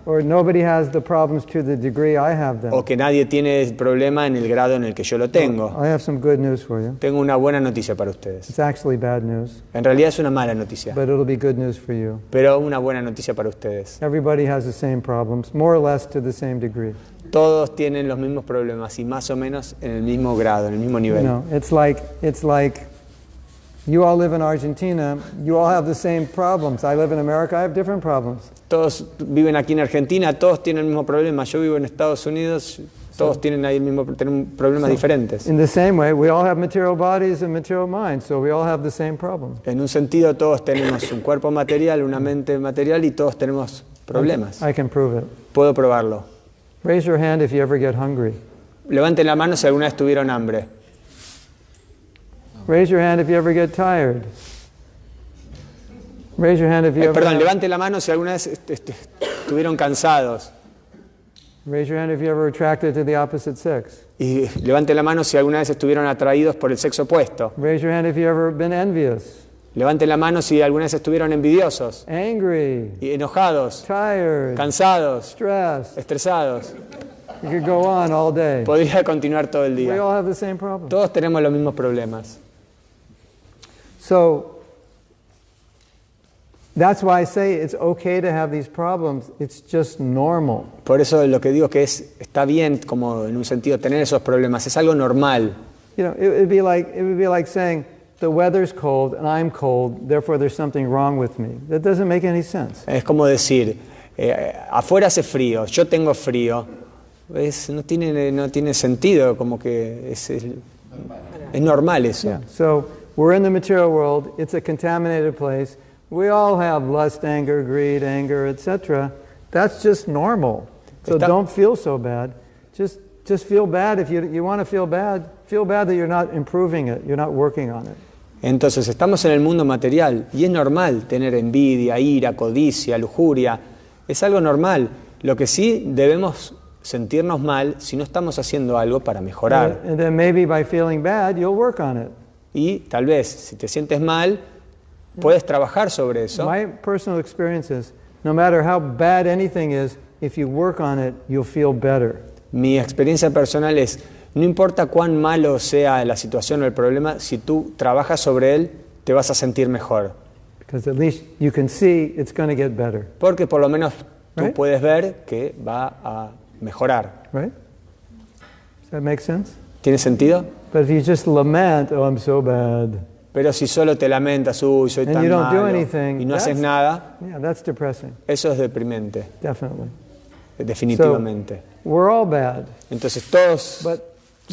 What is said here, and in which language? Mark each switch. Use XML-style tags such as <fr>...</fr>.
<en>Or nobody has the problems to the degree I have them.</en> <es>o que nadie tiene el problema en el grado en el que yo lo tengo.</es> <en>I have some good news for you.</en> <es>Tengo una buena noticia para ustedes.</es> <en>It's actually bad news,</en> <es>En realidad es una mala noticia,</es> <en>but it'll be good news for you.</en> <es>pero una buena noticia para ustedes.</es> <en>Everybody has the same problems, more or less to the same degree.</en> <es>Todos tienen los mismos problemas y más o menos en el mismo grado, en el mismo</es> <en>You</en> <es>nivel.</es> <en>know, it's like you all live in Argentina, you all have the same problems. I live in America, I have different problems.</en> <es>Todos viven aquí en Argentina, todos tienen el mismo problema. Yo vivo en Estados Unidos, todos tienen ahí el mismo, tienen problemas diferentes.</es> <en>In the same way, we all have material bodies and material minds, so we all have the same problem.</en> <es>En un sentido, todos tenemos un cuerpo material, una mente material y todos tenemos problemas.</es> <en>I can prove it.</en> <es>Puedo probarlo.</es> <en>Raise your hand if you ever get hungry.</en> <es>Levanten la mano si alguna vez tuvieron hambre.</es> <en>Raise your hand if you ever get tired. Raise your hand if you ever</en> <es>Perdón, levanten la mano si alguna vez estuvieron cansados.</es> <en>Raise your hand if you ever attracted to the opposite sex.</en> <es>Y levanten la mano si alguna vez estuvieron atraídos por el sexo opuesto.</es> <en>Raise your hand if you ever been envious,</en> <es>Levanten la mano si alguna vez estuvieron envidiosos,</es> <en>angry,</en> <es>y enojados,</es> <en>tired,</en> <es>cansados,</es> <en>stressed.</en> <es>estresados.</es> <en>You could go on all day.</en> <es>Podría continuar todo el</es> <en>We</en> <es>día.</es> <en>all have the same problem.</en> <es>Todos tenemos los mismos problemas.</es> <en>So that's why I say it's okay to have these problems. It's just normal.</en> <es>Por eso lo que digo que está bien, como en un sentido, tener esos problemas. Es algo normal.</es> <en>You know, it would be like saying the weather's cold and I'm cold, therefore there's something wrong with me. That doesn't make any sense.</en> <es>Es como decir, afuera hace frío, yo tengo frío. No tiene sentido, como que es normal eso.</es> <en>Yeah. So we're in the material world. It's a contaminated place. We all have lust, anger, greed, anger, etc. That's just normal. So don't feel so bad. Just feel bad if you want to feel bad. Feel bad that you're not improving it. You're not working on it.</en> <es>Entonces estamos en el mundo material y es normal tener envidia, ira, codicia, lujuria. Es algo normal. Lo que sí debemos sentirnos mal si no estamos haciendo algo para mejorar.</es> <en>And then maybe by feeling bad, you'll work on it.</en> <es>Y tal vez, si te sientes mal, puedes trabajar sobre eso.</es> <en>My personal experience is, no matter how bad anything is, if you work on it, you'll feel better.</en> <es>Mi experiencia personal es, no importa cuán malo sea la situación o el problema, si tú trabajas sobre él, te vas a sentir mejor.</es> <en>Because at least you can see it's going to get better.</en> <es>Porque por lo menos tú</es> <en>Right.</en> <es>puedes ver que va a mejorar.</es> <en>Right? Does that make sense?</en> <es>¿Tiene sentido?</es> <en>But if you just lament, oh, I'm so bad.</en> <es>Pero si solo te lamentas, uy, soy</es> <en>And</en> <es>tan</es> <en>you don't do</en> <es>malo,</es> <en>anything,</en> <es>y no haces nada,</es> <en>Yeah, that's depressing.</en> <es>eso es deprimente,</es> <en>Definitely.</en> <es>definitivamente.</es> <en>We're all bad.</en> <es>Entonces todos</es> <en>But the</en>